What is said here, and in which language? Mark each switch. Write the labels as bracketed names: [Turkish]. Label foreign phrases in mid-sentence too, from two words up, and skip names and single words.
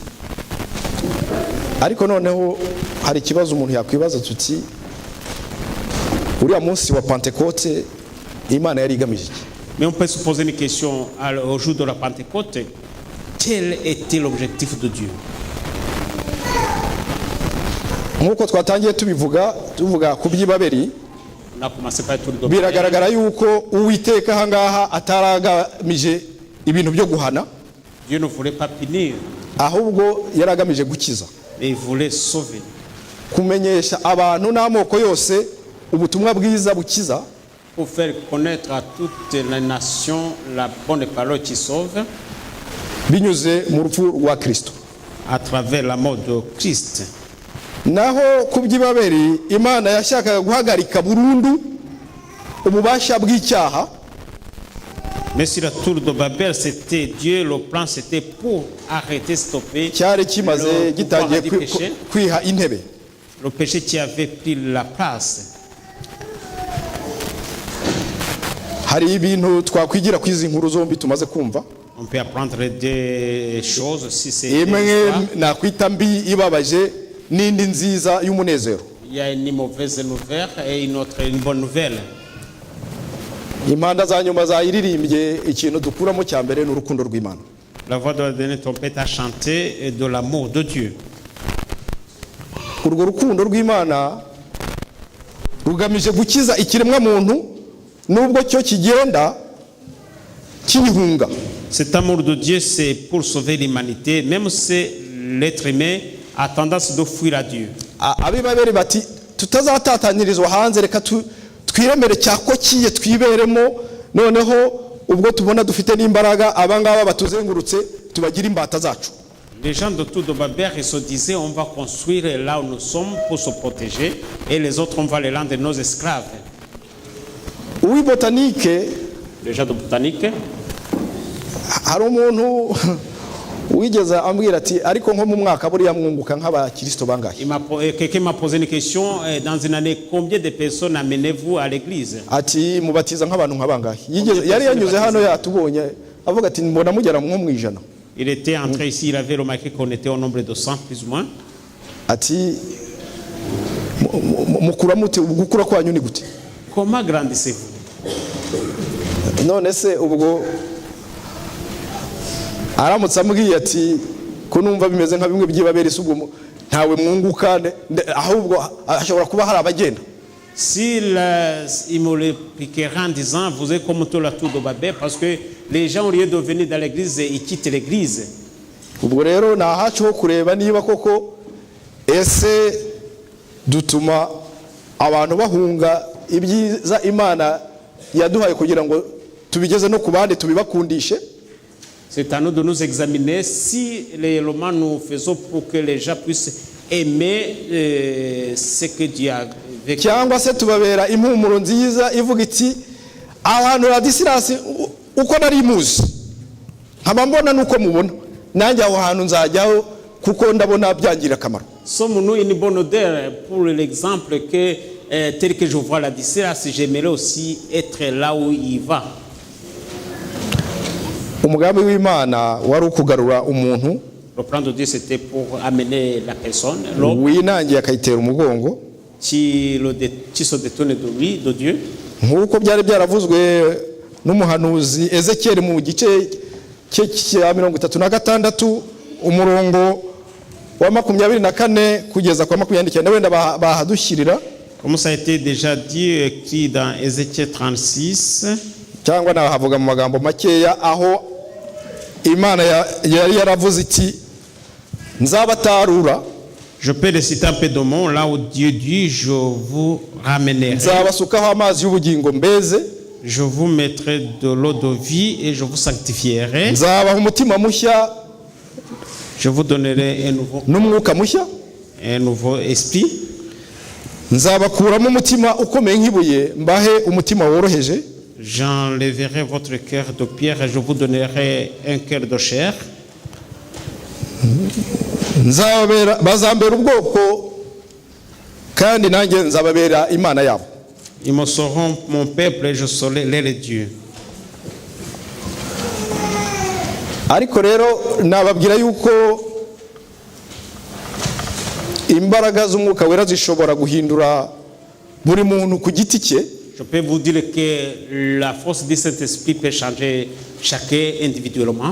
[Kinyarwanda] Ariko noneho hari ikibazo umuntu yakwibaza tuti uriya munsi wa Pentecote Imana yari igamije iki? [French] Mais on peut se poser une question au jour de la Pentecôte. Quel était l'objectif de Dieu? [Kinyarwanda] Nkuko twatangiye tuvuga ku by'Ibabeli, [French] On a commencé par tout le [Kinyarwanda] biragaragara yuko Uwiteka ahangaha ataragamije ibintu byo guhana, [French] Dieu ne voulait pas punir, [Kinyarwanda] ahubwo yaragamije gukiza, [French] mais il voulait sauver. [Kinyarwanda] kumenyesha abantu n'amoko yose ubutumwa bwiza bukiza, [French] Pour faire connaître à toutes les nations la bonne parole qui sauve [Kinyarwanda] binyuze mu rupfu rwa Kristo. [French] à travers la mort de Christ. [Kinyarwanda] Naho ku by'Ibabeli Imana yashakaga guhagarika burundu ububasha bw'icyaha, [French] Mais sur la tour de Babel, c'était Dieu, le plan c'était pour arrêter, stopper [Kinyarwanda] cyari kimaze [French] le pouvoir [Kinyarwanda] gitangiye [French] du péché, [Kinyarwanda] kwiha intebe. [French] le péché qui avait pris la place. [Kinyarwanda] Hari ibintu twakwigira kwizi nkuru zombi tumaze kumva. [French] On peut apprendre des choses si c'est [Kinyarwanda] Imwe nakwita mbi ibabaje n'indi nziza y'umunezero. [French] il y a une mauvaise nouvelle et une bonne nouvelle. [Kinyarwanda] Impanda za nyuma zayiririmbye ikintu dukuramo cya mbere n'urukundo rw'Imana. [French] La voix de la dernière trompette a chanté de l'amour de Dieu. [Kinyarwanda] Urwo rukundo rw'Imana rugamije gukiza ikiremwa muntu nubwo cyo kigenda kibihunga. [French] Cet amour de Dieu, c'est pour sauver l'humanité, même si l'être humain a tendance de fuir à Dieu. [Kinyarwanda] Ab'Ibabeli bati tutazatatanyirizwa hanze, reka twiremere cyako kiye twiberemo, noneho ubwo tubona dufite n'imbaraga abangaba batuzengurutse tubagira imbata zacu. [French] Les gens de tout de Babel se disaient on va construire là où nous sommes pour se protéger et les autres on va les rendre nos esclaves. [Kinyarwanda] Uwi botanike, [French] Les gens de botanique, [Kinyarwanda] hari umuntu wigeze ambwira ati ariko nko mu mwaka buriya mwunguka nk'abakristo bangahe? [French] quelqu'un m'a posé une question, dans une année, combien de personnes amenez-vous à l'église? [Kinyarwanda] Ati mubatiza nk'abantu nkabangahe? Yari yanyuze hano yatubonye avuga ati mbona mugera nko mu ijana. [French] Il était entré ici, il avait remarqué qu'on était au nombre de 100 plus ou moins. [Kinyarwanda] Ati mukura mute, gukura kwanyu ni gute? [French] Comment grandissez-vous? [Kinyarwanda] None se ubwo aramutse ambwiye ati ko numva bimeze nka bimwe by'Ibabeli, ubwo ntawe mwunguka, ahubwo ashobora kuba hari abagenda. [French] S'il il me l'expliquera en disant vous êtes comme tout la tour de Babel, parce que les gens au lieu de venir dans l'église ils quittent l'église. [Kinyarwanda] Ubwo rero nahacu ho kureba niba koko ese dutuma abantu bahunga ibyiza Imana yaduhaye kugira ngo tubigeze no kubandi tubibakundishe. [French] C'est à nous de nous examiner si les romans nous faisons pour que les gens puissent aimer ce que Dieu a vécu. [Kinyarwanda] Cyangwa se tubabera impumuro nziza ivuga iti abantu Ladisirasi uko nari muzi nkaba mbona nuko mubona nanjye aho hantu nzajyaho kuko ndabona byangira akamaro. [French] Sommes-nous une bonne odeur pour l'exemple que tel que je vois Ladislas, j'aimerais aussi être là où il va. [Kinyarwanda] Umugambi w'Imana wari ukugarura umuntu [French] Le plan de Dieu c'était pour amener la personne, [Kinyarwanda] winangiye akayitera umugongo [French] qui se détourne de lui, de Dieu. [Kinyarwanda] nk'uko byari byaravuzwe n'umuhanuzi Ezekiel mu gice cye cya 36 umurongo wa 24 kugeza kwa 29 wenda bahadushyirira. [French] Comme ça a été déjà dit, écrit dans Ézéchiel 36. [Kinyarwanda] Cyangwa nahavuga mu magambo makeya aho Imana yari yaravuze iti nzabatarura. [French] Je peux réciter un peu de mots là où Dieu dit je vous ramènerai. [Kinyarwanda] Nzabasukaho amazi y'ubugingo mbeze. [French] Je vous mettrai de l'eau de vie et je vous sanctifierai. [Kinyarwanda] Nzabaha umutima mushya. [French] Je vous donnerai un nouveau [Kinyarwanda] n'umwuka mushya, [French] un nouveau esprit. [Kinyarwanda] Nzabakuramo umutima ukomeye nk'ibuye mbahe umutima woroheje. [French] J'enlèverai votre cœur de pierre et je vous donnerai un cœur de chair. [Kinyarwanda] Bazambera ubwoko kandi nanjye nzababera imana yabo. [French] Ils me seront mon peuple et je serai leur Dieu. [Kinyarwanda] Ariko rero nababwira yuko imbaraga z'umwuka wera zishobora guhindura buri muntu ku giti cye. [French] Je peux vous dire que la force du Saint-Esprit peut changer chacun individuellement.